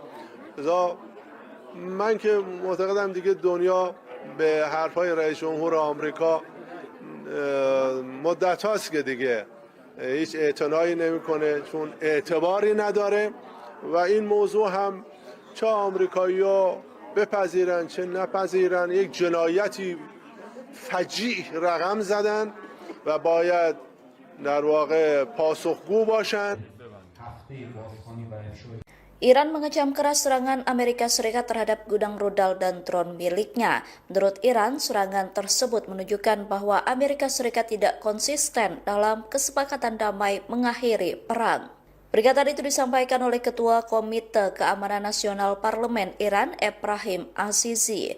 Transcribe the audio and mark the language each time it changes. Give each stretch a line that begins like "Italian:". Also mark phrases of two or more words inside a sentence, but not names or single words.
Persian: من که معتقدم دیگه دنیا به حرفای رئیس جمهور آمریکا مدت هاست که دیگه هیچ اعتنایی نمیکنه، چون اعتباری نداره و این موضوع هم چه آمریکایی‌ها بپذیرن چه نپذیرن یک جنایتی فجیع رقم زدن و باید در واقع پاسخگو باشن.
Indonesian: Iran mengecam keras serangan Amerika Serikat terhadap gudang rudal dan drone miliknya. Menurut Iran, serangan tersebut menunjukkan bahwa Amerika Serikat tidak konsisten dalam kesepakatan damai mengakhiri perang. Pernyataan itu disampaikan oleh Ketua Komite Keamanan Nasional Parlemen Iran, Ibrahim Azizi.